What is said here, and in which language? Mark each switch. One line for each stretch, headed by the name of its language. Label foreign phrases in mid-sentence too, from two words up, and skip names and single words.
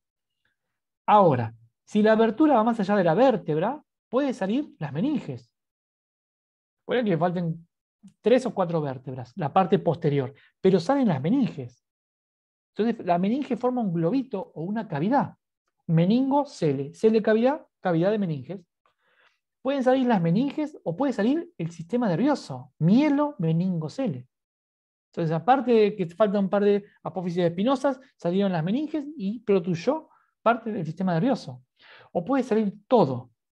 Spanish: Ahora, si la abertura va más allá de la vértebra, puede salir las meninges. Puede que falten 3 o 4 vértebras, la parte posterior, pero salen las meninges. Entonces, la meninge forma un globito o una cavidad. Meningo, cele. Cele, cavidad, cavidad de meninges. Pueden salir las meninges o puede salir el sistema nervioso. Mielo, meningo, cele. Entonces, aparte de que falta un par de apófisis espinosas, salieron las meninges y protuyó parte del sistema nervioso. O puede salir todo.